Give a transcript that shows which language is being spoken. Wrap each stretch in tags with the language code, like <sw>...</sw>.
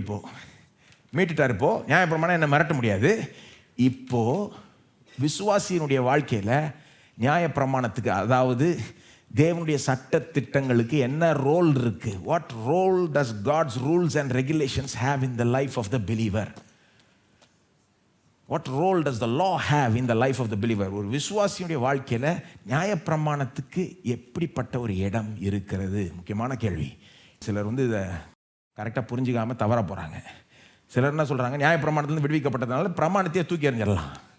<ta>இப்போ மீட்டுட்டார், இப்போ நியாயப்பிரமாணம் என்ன மிரட்ட முடியாது. இப்போ விசுவாசியினுடைய வாழ்க்கையில் நியாயப்பிரமாணத்துக்கு, அதாவது தேவனுடைய சட்ட திட்டங்களுக்கு என்ன ரோல் இருக்கு?</ta> <en>What role does God's rules and regulations have in the life of the believer? What role does the law have in the life of the believer?</en> <ta>ஒரு விசுவாசியுடைய வாழ்க்கையில் நியாயப்பிரமாணத்துக்கு எப்படிப்பட்ட ஒரு இடம் இருக்கிறது? முக்கியமான கேள்வி. சிலர் வந்து இதை கரெக்டாக புரிஞ்சுக்காமல் தவற போகிறாங்க. சிலர் என்ன சொல்கிறாங்க? நியாயப்பிரமாணத்திலிருந்து விடுவிக்கப்பட்டதுனால பிரமாணத்தையே தூக்கி எறிஞ்சிடலாம்.</ta>